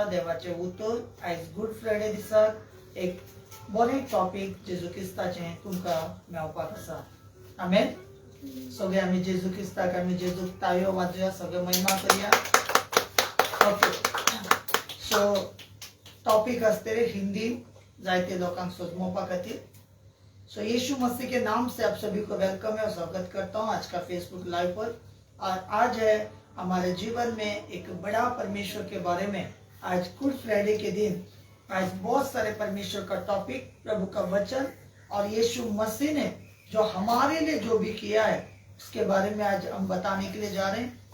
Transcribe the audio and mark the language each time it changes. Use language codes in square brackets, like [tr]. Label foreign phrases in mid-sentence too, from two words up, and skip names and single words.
[kok] देवाचें उतर आयज गुड फ्रायडे दिसाक एक बरें टॉपीक जेजू क्रिस्ताचें तुमकां मेळपाक आसा. आमेन. सगळे आमी जेजू क्रिस्ताक आमी जेजूक ताळयो वाजोवया, सगळे महिमा करया. [en] okay, so [kok] टॉपिक आसतले हिंदी जायते लोकांक समजपा खातीर. [hi] सो यीशु मसीह के नाम से आप सभी को वेलकम है और स्वागत करता हूँ आज का फेसबुक लाइव पर. और आज है हमारे जीवन में एक बड़ा परमेश्वर के बारे में. आज गुड फ्राइडे के दिन आज बहुत सारे परमेश्वर का टॉपिक, प्रभु का वचन और यीशु मसीह ने जो हमारे लिए जो भी किया है उसके बारे में आज हम बताने के लिए जा रहे हैं.